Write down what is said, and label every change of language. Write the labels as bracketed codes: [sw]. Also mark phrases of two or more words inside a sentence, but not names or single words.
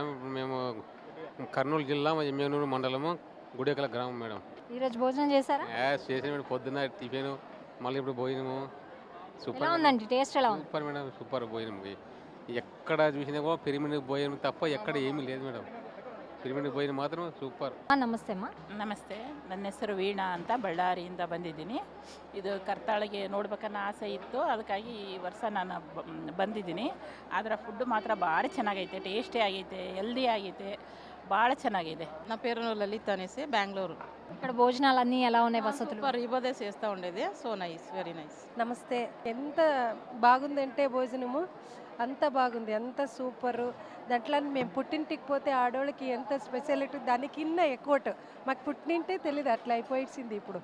[te] మేము కర్నూలు జిల్లా ఎమ్మెనూరు మండలము గుడేకల గ్రామం మేడం. ఈరోజు భోజనం చేశారా? చేసిన మేడం, పొద్దున్న టిఫిన్, మళ్ళీ ఇప్పుడు భోజనము. ఎలా సూపర్ ఉందండి? టేస్ట్ ఎలా ఉంది? సూపర్ మేడం, సూపర్ భోజనం. ఎక్కడ చూసినా కూడా పిరమిడ్ భోజనం తప్ప ఎక్కడ ఏమీ లేదు మేడం. [kn] ಪಿರಮಿಡ್ ಭೋಜನ ಮಾತ್ರ ಸೂಪರ್. ನಮಸ್ತೆ ಅಮ್ಮ. ನಮಸ್ತೆ, ನನ್ನ ಹೆಸರು ವೀಣಾ ಅಂತ ಬಳ್ಳಾರಿಯಿಂದ ಬಂದಿದ್ದೀನಿ. ಇದು ಕರ್ತಾಳಿಗೆ ನೋಡ್ಬೇಕನ್ನೋ ಆಸೆ ಇತ್ತು, ಅದಕ್ಕಾಗಿ ಈ ವರ್ಷ ನಾನು ಬಂದಿದ್ದೀನಿ. ಆದರೆ ಫುಡ್ ಮಾತ್ರ ಭಾಳ ಚೆನ್ನಾಗೈತೆ, ಟೇಸ್ಟಿ ಆಗೈತೆ, ಹೆಲ್ದಿ ಆಗೈತೆ, ಭಾಳ ಚೆನ್ನಾಗಿದೆ. [te] నా పేరు లలిత అనేసి బెంగళూరు. ఇక్కడ భోజనాలు అన్నీ ఎలా ఉన్నాయి? వసతులు సూపర్, ఈ బదే చేస్తూ ఉండేది. [en] so nice, very nice. [te] నమస్తే. ఎంత బాగుందంటే భోజనము అంత బాగుంది, అంత సూపరు. దాంట్లో మేము పుట్టింటికి పోతే ఆడవాళ్ళకి ఎంత స్పెషాలిటీ, దానికి ఇన్న ఎక్కువ మాకు పుట్టింటే తెలియదు, అట్లా అయిపోయింది ఇప్పుడు.